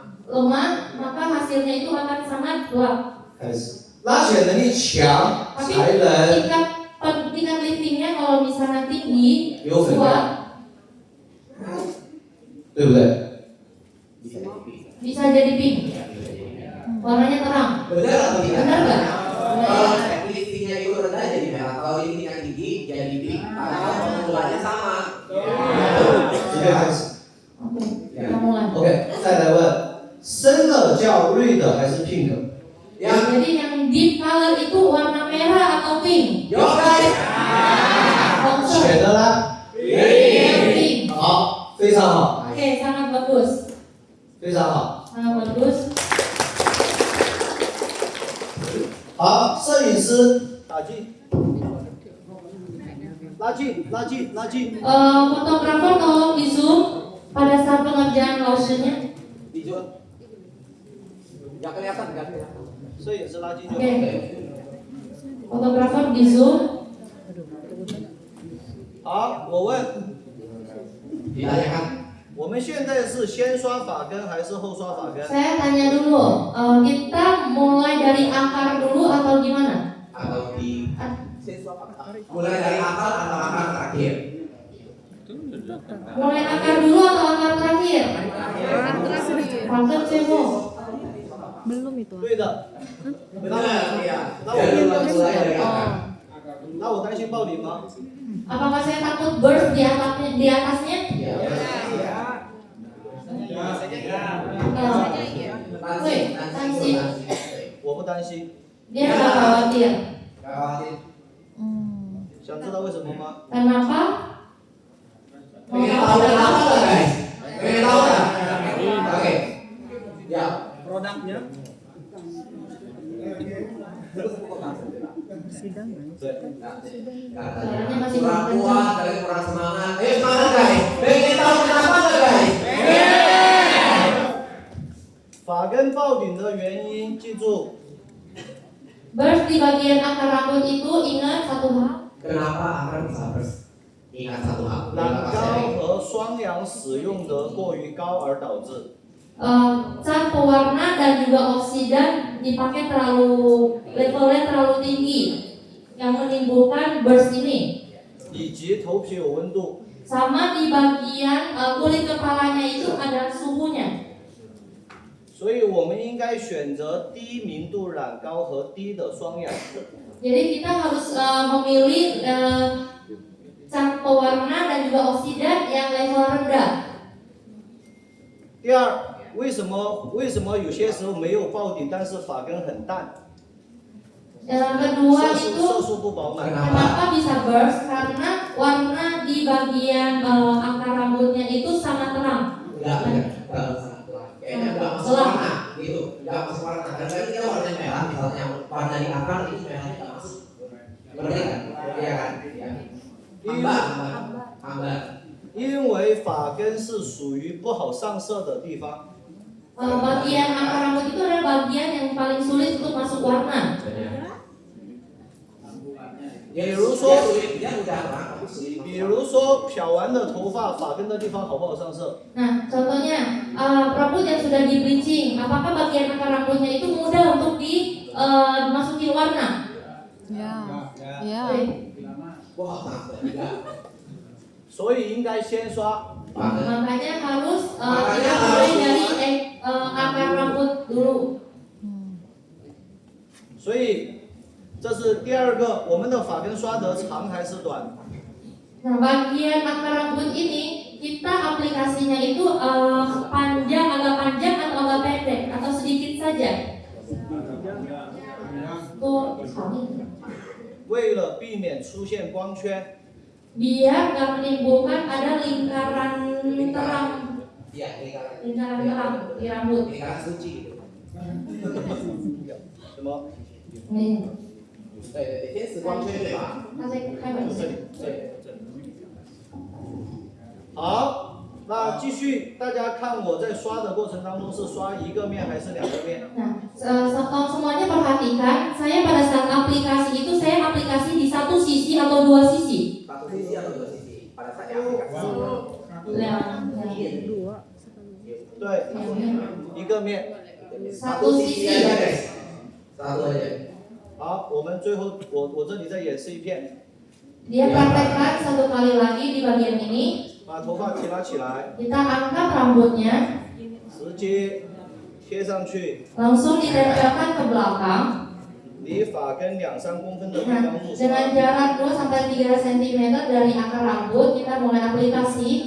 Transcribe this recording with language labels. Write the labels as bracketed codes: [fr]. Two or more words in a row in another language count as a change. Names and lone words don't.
[id] lemah, maka hasilnya itu akan sangat gelap. [zh] 开始，拉血能力强 [id] Tapi [zh] 才能 [id] tingkat liftingnya kalau misalnya tinggi, [zh] 有粉 [id] kuat, [zh] 量，对不对？ [id] bisa jadi pink. Warnanya terang. Benar atau tidak? Benar nggak? Kalau liftingnya itu rendah jadi merah, kalau liftingnya tinggi jadi pink. Karena formulanya sama. [zh] 直接开始。 [id] Oke, kita mulai. [zh] OK，再来问，深的叫 red 还是 pink？ [id] Ya, Jadi yang deep color itu warna merah atau pink? [en] yo guys. [zh] 红色。选的呢？ Pink. 好，非常好， [id] Oke, sangat bagus. [zh] 非常好。 [id] Sangat bagus. [zh] 好，摄影师打镜，拉近，拉近，拉近。 [id] Fotografer tolong di zoom pada saat pengerjaan closure-nya. Dijual. Nggak kelihatan, nggak kelihatan. [zh] 摄影师拉近就好。 [id] Oke. Fotografer di zoom. [zh] 好，我问， [id] Ditanyakan. [zh] 我们现在是先刷发根还是后刷发根？ [id] Saya tanya dulu, kita mulai dari akar dulu atau gimana? Atau mulai dari akar atau akar terakhir? Mulai akar dulu atau akar terakhir? Akar cemo. Belum itu. [zh] 对的。 [id] Benar, ya. [zh] 那我 [id] Jadi mulai dari akar. [zh] 那我担心爆顶吗？ [id] Apakah saya takut burst di atasnya? Ya. [en] Wait, Tansi. [zh] 我不担心。 [id] Dia nggak khawatir. Nggak khawatir. [zh] 想知道为什么吗？ [id] Kenapa? Mau Pengen tahu tahu kenapa kenapa? nggak guys? Pengen tahu nggak? Oke. Ya. produknya? Katanya kurang kuat, kalian kurang semangat. Ayo semangat guys. Pengen tahu kenapa nggak guys? [zh] 发根爆顶的原因，记住， [id] Burst di bagian akar rambut itu ingat satu hal. Kenapa akar bisa burst? Ingat satu hal. [zh] 染膏和双氧使用得过于高而导致。 [id] Cat pewarna dan juga oksidan dipakai levelnya terlalu tinggi yang menimbulkan burst ini. [zh] 以及头皮有温度， [id] Sama di bagian kulit kepalanya itu ada suhunya. [zh] 所以我们应该选择低明度染膏和低的双氧。 [id] Jadi kita harus memilih cat pewarna dan juga oksidan yang level rendah. [zh] 第二，为什么有些时候没有爆顶，但是发根很淡？ [id] Kedua [zh] 色 [id] itu [zh] 素不饱满。 [id] kenapa bisa burst? Karena warna di bagian akar rambutnya itu sangat terang. Enggak sangat terang. Kayaknya enggak masuk warna gitu. Enggak masuk warna. Karena kita warnanya merah, misalnya warna di akar itu merahnya enggak masuk. Berarti kan? Iya kan? Iya. Hambar. [zh] 因为发根是属于不好上色的地方， [id] Bagian akar rambut itu adalah bagian yang paling sulit untuk masuk warna. Dia udah terang tapi sulit. [zh] 比如说漂完的头发，发根的地方好不好上色？ [id] Nah, contohnya rambut yang sudah di bleaching, apakah bagian akar rambutnya itu mudah untuk dimasuki warna? Ya. Ya. Wah, enggak. [zh] 所以应该先刷。 [id] Makanya harus kita mulai dari akar rambut dulu. [zh] 所以这是第二个，我们的发根刷得长还是短？ [id] Nah, bagian akar rambut ini kita aplikasinya itu agak panjang atau agak pendek atau sedikit saja. Tuh, [zh] 为了避免出现光圈， [id] biar nggak menimbulkan ada lingkaran terang, Iya, lingkaran terang di rambut. lingkaran suci gitu. [zh] 什么？ [id] Nih, [zh] 对，天使光圈对吧？ [id] kasih kayak [zh] 这里，这里，这里。好，那继续，大家看我在刷的过程当中是刷一个面还是两个面？ [id] Nah, semuanya perhatikan, saya pada saat aplikasi itu saya aplikasi di satu sisi atau dua sisi. Satu sisi atau dua sisi? Pada saat aplikasi. Yang [zh] 对， [id] yang ini. [zh] 一个面。 [id] Satu sisi. aja guys. Satu aja. [zh] 好，我们最后我这里再演示一遍， [id] Dia praktekkan satu kali lagi di bagian ini. [zh] 把头发提拉起来， [id] Kita angkat rambutnya, [zh] 直接贴上去， [id] langsung ditempelkan ke belakang. [zh] 离发根2-3公分的地 [id] Nah, [zh] 方入 [id] dengan [zh] 刷， [id] jarak 2 sampai 3 cm dari akar rambut, kita mulai aplikasi.